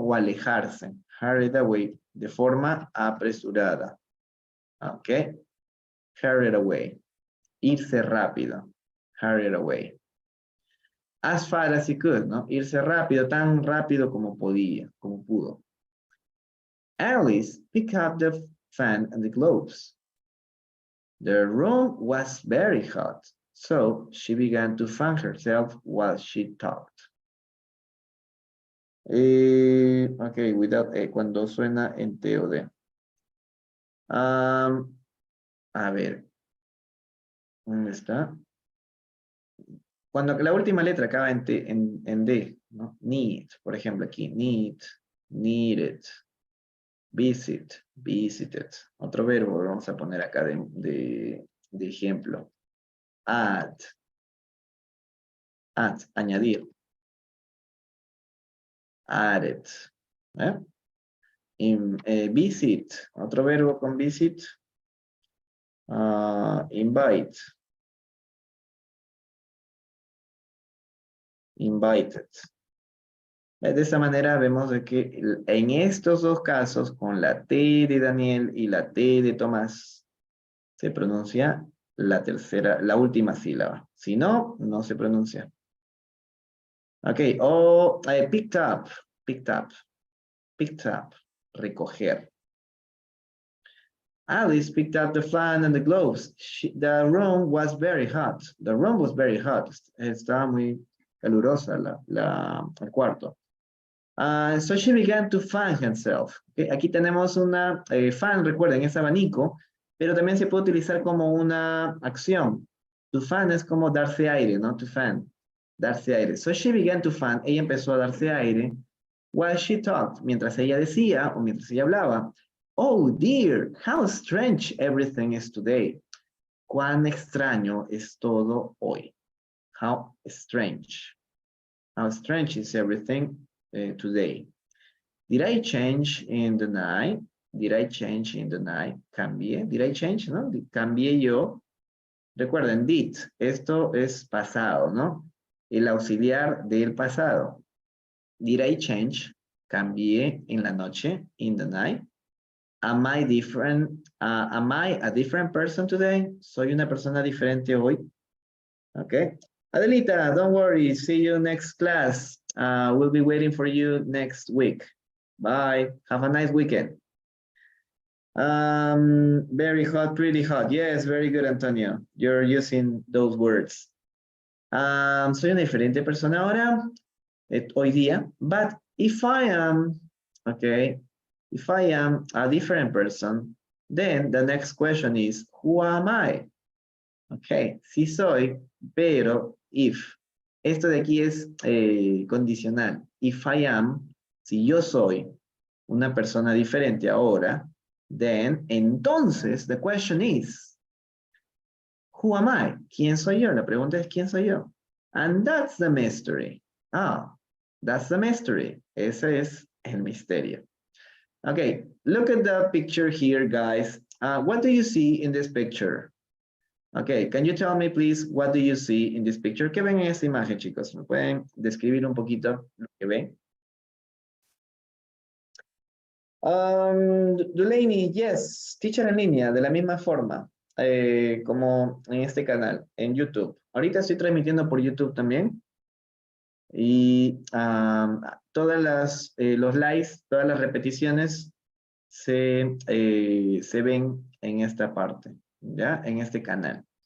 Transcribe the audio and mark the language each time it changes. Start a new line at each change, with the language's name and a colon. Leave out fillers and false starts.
Spanish: O alejarse.
English: Hurried away,
Spanish: de forma apresurada. Ok. Hurried away. Irse rápido.
English: Hurried away. As far as he could, ¿no?
Spanish: Irse rápido, tan rápido como podía, como pudo.
English: Alice picked up the fan and the globes. The room was very hot. So she began to fan herself while she talked.
Spanish: Ok, without cuando suena en T o D. A ver. ¿Dónde está? Cuando la última letra acaba en, T, en D, ¿no? Need, por ejemplo, aquí.
English: Need, needed, visit, visited.
Spanish: Otro verbo vamos a poner acá de ejemplo.
English: Add, añadir.
Spanish: Added. Visit, otro verbo con visit.
English: Invite.
Spanish: Invited. De esa manera vemos de que en estos dos casos, con la T de Daniel y la T de Tomás, se pronuncia la última sílaba. Si no, no se pronuncia.
English: Ok, picked up, picked up, picked up, recoger. Alice picked up the fan and the gloves. The room was very hot. The room was very hot.
Spanish: Estaba muy calurosa el cuarto.
English: So she began to fan herself.
Spanish: Okay, aquí tenemos una fan, recuerden, es abanico, pero también se puede utilizar como una acción. To fan es como darse aire, ¿no? To fan, darse aire.
English: So she began to fan,
Spanish: ella empezó a darse aire,
English: while she talked,
Spanish: mientras ella decía o mientras ella hablaba.
English: Oh dear, how strange everything is today.
Spanish: Cuán extraño es todo hoy.
English: How strange. How strange is everything today. Did I change in the night? Did I change in the night?
Spanish: Cambié.
English: Did I change?
Spanish: ¿No? Cambié yo. Recuerden, did. Esto es pasado, ¿no? El auxiliar del pasado.
English: Did I change?
Spanish: Cambié en la noche.
English: In the night. Am I different? Am I a different person today?
Spanish: Soy una persona diferente hoy.
English: Okay. Adelita, don't worry. See you next class. We'll be waiting for you next week. Bye. Have a nice weekend. Very hot, pretty hot. Yes, very good, Antonio. You're using those words.
Spanish: Soy una diferente persona ahora, hoy día.
English: But if I am, okay, if I am a different person, then the next question is, who am I?
Spanish: Okay, sí soy, pero if. Esto de aquí es condicional.
English: If I am,
Spanish: si yo soy una persona diferente ahora,
English: then,
Spanish: entonces,
English: the question is, who am I?
Spanish: ¿Quién soy yo? La pregunta es, ¿quién soy yo?
English: And that's the mystery. That's the mystery.
Spanish: Ese es el misterio.
English: Okay, look at the picture here, guys. What do you see in this picture? Okay, can you tell me, please, what do you see in this picture?
Spanish: ¿Qué ven en esta imagen, chicos? ¿Me pueden describir un poquito lo que ven? Delaney, yes, teacher en línea, de la misma forma, como en este canal, en YouTube. Ahorita estoy transmitiendo por YouTube también. Y todas los lives, todas las repeticiones se ven en esta parte, ¿ya? En este canal.